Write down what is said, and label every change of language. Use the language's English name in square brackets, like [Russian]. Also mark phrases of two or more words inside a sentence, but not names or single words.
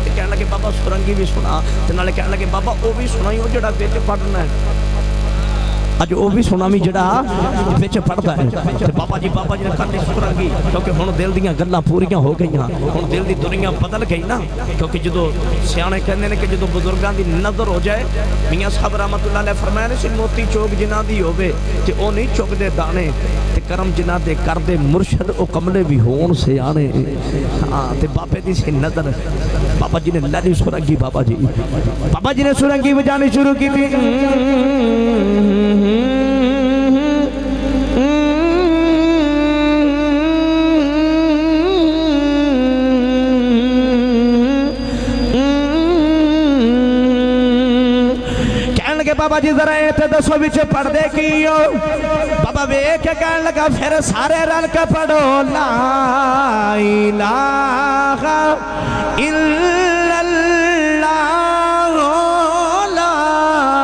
[Punjabi] ਤੇ ਕਹਿਣ ਲੱਗੇ ਬਾਬਾ ਸੁਰੰਗੀ ਭੀ ਸੁਣਾ, ਤੇ ਨਾਲੇ ਕਹਿਣ ਲੱਗੇ ਬਾਬਾ ਉਹ ਭੀ ਸੁਣਾਈ ਉਹ ਜਿਹੜਾ ਵਿੱਚ ਪੜ੍ਹਨਾ ਹੈ। ਅੱਜ ਉਹ ਭੀ ਸੁਣਾ ਭੀ ਜਿਹੜਾ ਵਿੱਚ ਪੜ੍ਹਦਾ ਹੈ। ਤੇ ਬਾਬਾ ਜੀ ਨੇ ਕਰ ਸੁਰੰਗੀ, ਕਿਉਂਕਿ ਹੁਣ ਦਿਲ ਦੀਆਂ ਗੱਲਾਂ ਪੂਰੀਆਂ ਹੋ ਗਈਆਂ, ਹੁਣ ਦਿਲ ਦੀ ਦੁਨੀਆ ਬਦਲ ਗਈ ਨਾ। ਕਿਉਂਕਿ ਜੋ ਸਿਆਣੇ ਕਹਿੰਦੇ ਨੇ ਕਿ ਜੋ ਬਜ਼ੁਰਗਾਂ ਦੀ ਨਜ਼ਰ ਹੋ ਜਾਏ, ਮੀਆਂ ਸਾਹਬ [Arabic] رحمة الله عليه [Punjabi] ਫ਼ਰਮਾਇਆ ਸੀ ਮੋਤੀ ਚੋਗ ਜਿਨ੍ਹਾਂ ਦੀ ਹੋਵੇ ਤੇ ਓ ਨਹੀਂ ਚੁਗਦੇ ਦਾਣੇ, ਤੇ ਕਰਮ ਜਿਨ੍ਹਾਂ ਦੇ ਕਰਦੇ ਮੁਰਸ਼ਦ ਓ ਕਮਲੇ ਭੀ ਹੋਣ ਸਿਆਣੇ। ਹਾਂ ਤੇ ਬਾਬੇ ਦੀ ਸੀ ਨਜ਼ਰ। ਬਾਬਾ ਜੀ ਨੇ ਲੜੀ ਸੁਰੰਗੀ, ਬਾਬਾ ਜੀ ਨੇ ਸੁਰੰਗੀ ਬਜਾਣੀ ਸ਼ੁਰੂ ਕੀ ਥੀ। ਬਾਬਾ ਜੀ ਜ਼ਰਾ ਇਤਨੇ ਦੱਸੋ ਵਿੱਚ ਪੜ੍ਹਤੇ ਕੀ ਹੋ। ਬਾਬਾ ਵੇਖ ਕੇ ਕਹਿਣ ਲੱਗਾ ਫਿਰ ਸਾਰੇ ਰਲ ਕੇ ਪੜ੍ਹੋ [Arabic] لا إله إلا الله لا